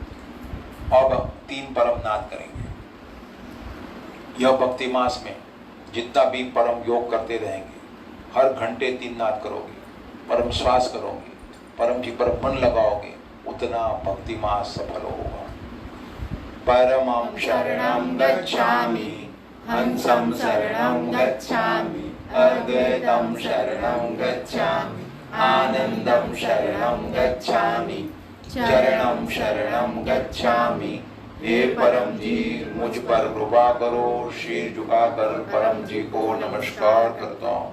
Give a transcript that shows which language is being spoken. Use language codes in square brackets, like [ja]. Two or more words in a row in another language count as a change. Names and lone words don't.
[hi] अब 3 परम नाद करेंगे। यह भक्ति मास में जितना भी परम योग करते रहेंगे, हर घंटे 3 नाद करोगे, परम श्वास करोगे, परम जी पर मन लगाओगे, उतना भक्ति मास सफल होगा। [pi] परमं शरणं गच्छामि, हंसं शरणं गच्छामि, अद्वैतं शरणं गच्छामि, आनंदं शरणं गच्छामि, चरणं शरणं गच्छामि। [hi] हे परम जी मुझ पर कृपा करो। शीर झुकाकर परम जी को नमस्कार करता हूँ।